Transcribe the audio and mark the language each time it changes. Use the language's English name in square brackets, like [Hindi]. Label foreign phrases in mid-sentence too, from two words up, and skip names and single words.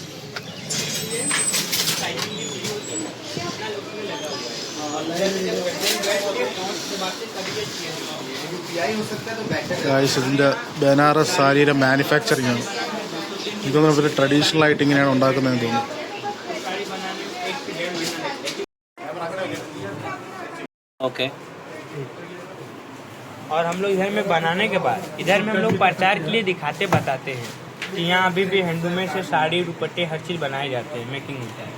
[Malayalam] ഇതിൻ്റെ ബനാറസ് സാരിയുടെ മാനുഫാക്ചറിങ് ആണ്. ഇതൊന്നും ഇവർ ട്രഡീഷണൽ ആയിട്ട് ഇങ്ങനെയാണ് ഉണ്ടാക്കുന്നതെന്ന് തോന്നുന്നു. [Hindi] ओके, और हम लोग इधर में बनाने के बाद इधर में हम लोग प्रचार के लिए दिखाते बताते हैं कि यहाँ अभी भी हैंडलूम से साड़ी दुपट्टे हर चीज़ बनाए जाते हैं, मेकिंग होता है।